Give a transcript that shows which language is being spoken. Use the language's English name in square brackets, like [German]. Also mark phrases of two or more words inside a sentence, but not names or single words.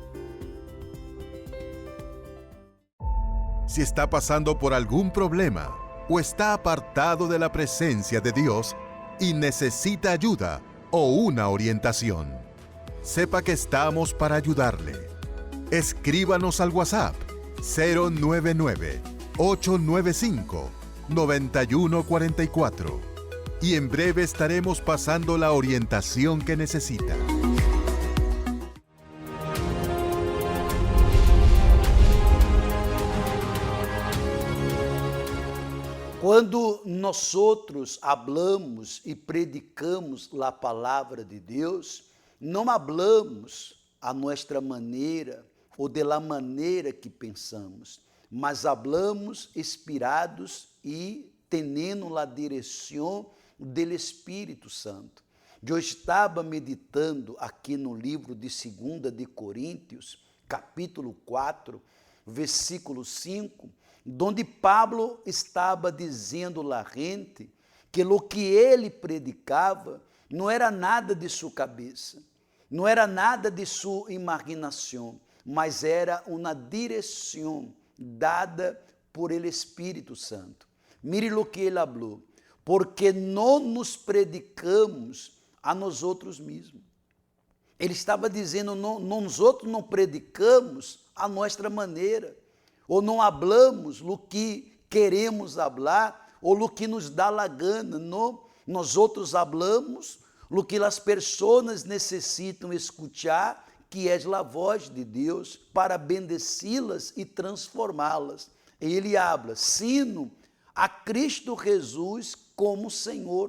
[Spanish] Si está pasando por algún problema o está apartado de la presencia de Dios y necesita ayuda o una orientación, sepa que estamos para ayudarle. Escríbanos al WhatsApp 099-895-9144 y en breve estaremos pasando la orientación que necesita. [Portuguese] Quando nós outros hablamos e predicamos a palavra de Deus, não hablamos a nossa maneira ou [Spanish] de la [Portuguese] maneira que pensamos, mas hablamos inspirados e tendo a direção do Espírito Santo. Eu estava meditando aqui no livro de 2 de Coríntios, capítulo 4, versículo 5, donde Pablo estava dizendo à gente que o que ele predicava não era nada de sua cabeça, não era nada de sua imaginação, mas era uma direção dada por el Espírito Santo. Mire o que ele falou, porque não nos predicamos a nós outros mesmos. Ele estava dizendo, nós outros não predicamos a nossa maneira, ou não hablamos o que queremos hablar, ou o que nos dá a gana, não. Nós outros hablamos o que as pessoas necessitam escutar, que é a voz de Deus, para bendecí-las e transformá-las. Ele habla, sino a Cristo Jesus como Senhor.